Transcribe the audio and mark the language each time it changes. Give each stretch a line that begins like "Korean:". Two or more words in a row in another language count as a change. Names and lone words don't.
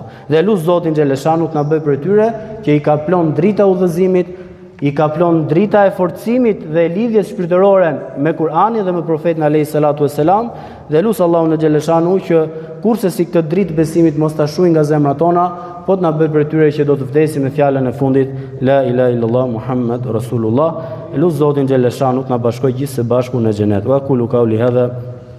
Albanian: Dhe lut Zotin xhaleshanu të na bëj për tyre që i ka plon drita udhëzimit, i ka plon drita e forcimit dhe lidhjes shpirtërore me Kur'anin dhe me profetin
Arabic: عليه الصلاة والسلام,
Albanian: dhe lut Allahun xhaleshanu që kurse si këtë dritë besimit mos ta shuajnë nga zemrat tona, po të na bëj për tyre që do të vdesim me fjalën e fundit
Arabic: لا إله إلا الله محمد رسول الله.
Albanian: Lut Zotin xhaleshanu të na bashkojë gjithsë bashku në xhenet.
Arabic: وأقول قولي هذا